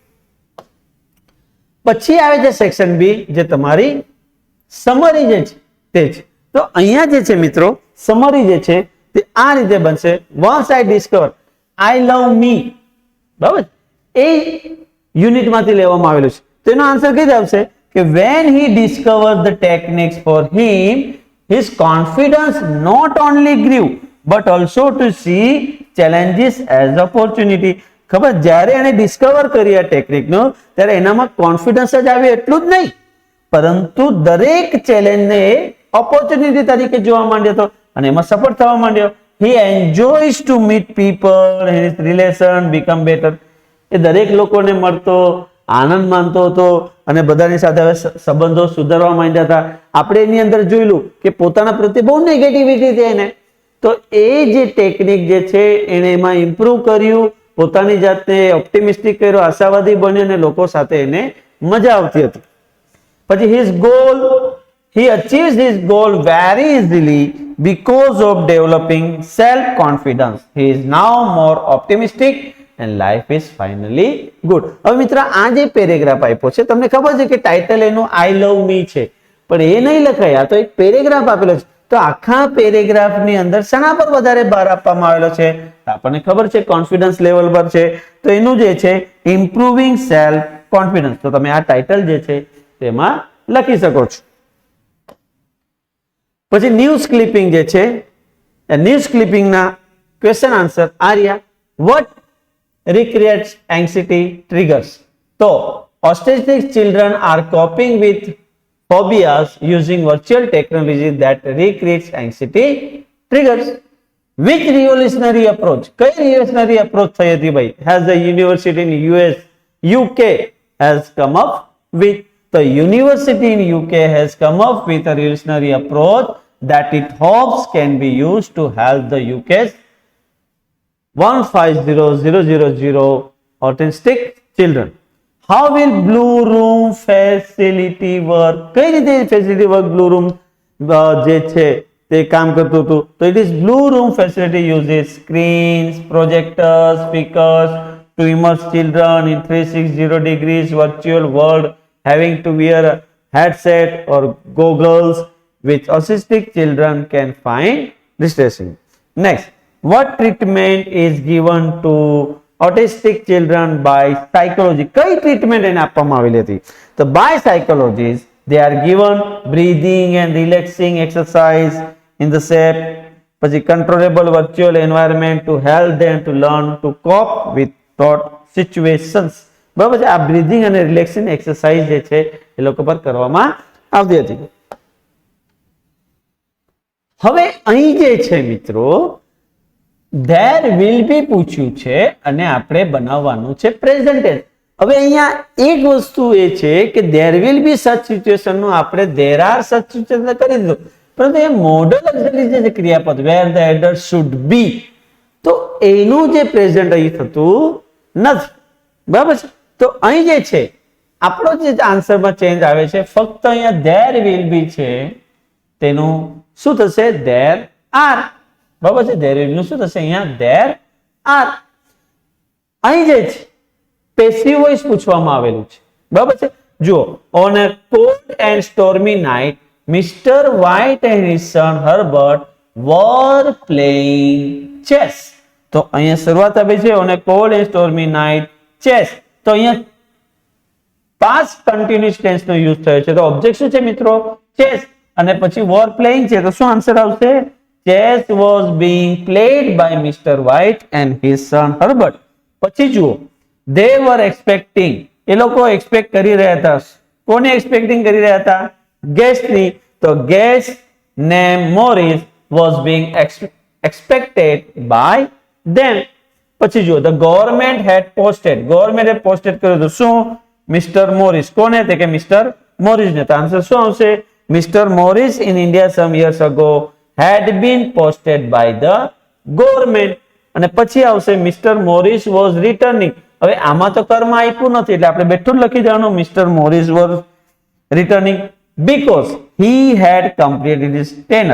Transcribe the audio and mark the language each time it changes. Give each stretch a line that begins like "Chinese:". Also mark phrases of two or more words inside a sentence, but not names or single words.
Gujarati: પછી આવે છે સેક્શન બી, જે તમારી સમરી જે છે તે છે. તો અહીંયા જે છે મિત્રો સમરી જે છે તે આ રીતે બનશે.
English: once I discover I love me. બરાબર?
Gujarati: એ યુનિટમાંથી લેવામાં આવેલું છે. તો એનો આન્સર કઈ આવશે કે
English: when he discovered the techniques for him, his confidence not only grew but also to see challenges as opportunity.
Gujarati: ખબર? જ્યારે એને ડિસ્કવર કરી આ ટેકનિકનો ત્યારે એનામાં કોન્ફિડન્સ જ આવ્યું એટલું જ નહીં, પરંતુ દરેક ચેલેન્જને ઓપોર્ચ્યુનિટી તરીકે જોવા માંડ્યો હતો અને એમાં સફળ થવા માંડ્યો.
English: he enjoys to meet people, his relation become better.
Gujarati: એ દરેક લોકોને મળતો, આનંદ માનતો હતો અને બધાની સાથે હવે સંબંધો સુધારવા માંડ્યા હતા. આપણે એની અંદર જોયેલું કે પોતાના પ્રત્યે બહુ નેગેટિવિટી છે એને, તો એ જે ટેકનિક જે છે એને એમાં ઇમ્પ્રુવ કર્યું, પોતાની જાતને ઓપ્ટિમિસ્ટિક કર્યો, આશાવાદી બન્યો અને લોકો સાથે એને મજા આવતી હતી.
English: પછી he achieves his goal very easily because of developing self confidence. He is now more optimistic and life is finally good.
Gujarati: હવે મિત્ર આ જે પેરેગ્રાફ આપ્યો છે તમને ખબર છે કે ટાઇટલ એનું
English: I love me
Gujarati: છે, પણ એ નહીં લખાય. આ તો એક પેરેગ્રાફ આપેલો છે. તો આખા પેરેગ્રાફની અંદર શેના પર વધારે ભાર આપવામાં આવેલો છે? આપણને ખબર છે
English: confidence level
Gujarati: પર છે. તો એનું જે છે
English: improving self confidence.
Gujarati: તો તમે આ ટાઇટલ જે છે તેમાં લખી શકો છો. પછી
English: news clipping
Gujarati: જે છે,
English: news clippingના question answer
Gujarati: આ રહ્યા.
English: વોટ recreates anxiety triggers? So autistic children are coping with phobias using virtual technology that recreates anxiety triggers. Which revolutionary approach?
Gujarati: કઈ
English: revolutionary approach
Gujarati: થઈ હતી ભાઈ?
English: Has the university in US UK has come up with. The university in UK has come up with a revolutionary approach that it hopes can be used to help the UK's 150,000 autistic children. How will Blue Room facility work?
Gujarati: કઈ રીતે
English: facility work Blue Room
Gujarati: જે છે તે કામ કરતું હતું?
English: તો it is Blue Room facility uses screens, projectors, speakers to immerse children in 360 degrees virtual world, having to wear a headset or goggles which autistic children can find distressing. Next, what treatment is given to autistic children by psychology?
Gujarati: કઈ ટ્રીટમેન્ટ એને આપવામાં આવેલી હતી?
English: તો by psychologists they are given breathing and relaxing exercise in the safe પછી controllable virtual environment to help them to learn to cope with thought situations.
Gujarati: બરાબર છે. આ બ્રીધિંગ અને
English: relaxing exercise
Gujarati: જે છે એ લોકો પર કરવામાં આવતી હતી. હવે અહીં જે છે મિત્રો
English: there will be
Gujarati: પૂછ્યું છે અને આપણે બનાવવાનું છે
English: present tense.
Gujarati: હવે અહીંયા એક વસ્તુ એ છે કે
English: there will be such situation
Gujarati: નું આપણે
English: there are such situation
Gujarati: કરી દીધું, પરંતુ એ
English: modal auxiliary
Gujarati: જે ક્રિયાપદ
English: where the header should be,
Gujarati: તો એનું જે પ્રેઝન્ટ અહીં થતું નથી. બરાબર છે. તો અહીં જે છે આપણો જે આન્સરમાં ચેન્જ આવે છે, ફક્ત અહીંયા
English: there will be
Gujarati: છે તેનું શું થશે
English: there are.
Gujarati: બરાબર છે.
English: there will
Gujarati: નું શું થશે અહીંયા
English: there are.
Gujarati: અહીં જે છે
English: passive voice
Gujarati: પૂછવામાં આવેલું છે. બરાબર છે. જુઓ,
English: on a cold and stormy night Mr. White and his son Herbert were playing chess.
Gujarati: તો અહીંયા શરૂઆત આપી છે
English: on a cold and stormy night chess.
Gujarati: તો અહીંયા
English: past continuous tense
Gujarati: નો યુઝ થયો છે. તો ઓબ્જેક્ટ શું છે મિત્રો? chess. અને પછી
English: were playing
Gujarati: છે, તો શું આન્સર આવશે?
English: chess was being played by Mr. White and his son Herbert.
Gujarati: પછી જુઓ,
English: they were expecting,
Gujarati: એ લોકો એક્સપેક્ટ કરી રહ્યા હતા. કોને એક્સપેક્ટિંગ કરી રહ્યા હતા? guest ની.
English: તો guest name Morris was being expected by them.
Gujarati: પછી જુઓ,
English: the government had posted,
Gujarati: ગવર્મેન્ટે પોસ્ટેડ કર્યું હતું શું? મિસ્ટર મોરિસ. કોને? તે કે મિસ્ટર મોરિસ ને. તો આન્સર શું આવશે?
English: મિસ્ટર મોરિસ in India some years ago had been posted by the government.
Gujarati: અને પછી આવશે મિસ્ટર મોરિસ
English: was returning.
Gujarati: હવે આમાં તો કર્મ આપ્યું નથી એટલે આપણે બેઠું લખી દેવાનું મિસ્ટર મોરિસ
English: was returning because he had completed his tenure.